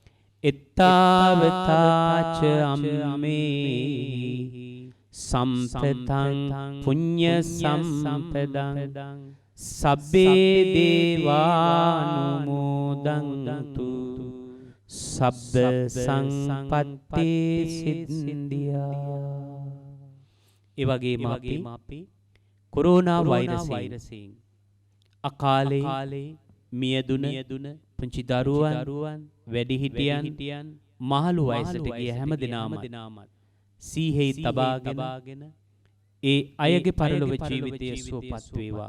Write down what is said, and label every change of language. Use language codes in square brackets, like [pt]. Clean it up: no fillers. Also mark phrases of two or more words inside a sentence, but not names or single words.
[pi] එත්තාවතාච අම්මේහි සම්පතං පුඤ්ඤ සම්පදං සබ්බේ දේවානුමෝදන්තු සබ්බ සංපත්ති සිද්ධියා. [si] ඒ වගේම අපි කොරෝනා වෛරසයෙන් අකාලේ මියදුන පුංචි දරුවන් වැඩිහිටියන් මහලු වයසට ගිය හැම දිනම සීහෙහි තබාගෙන ඒ අයගේ පරලොව ජීවිතය සුවපත් වේවා.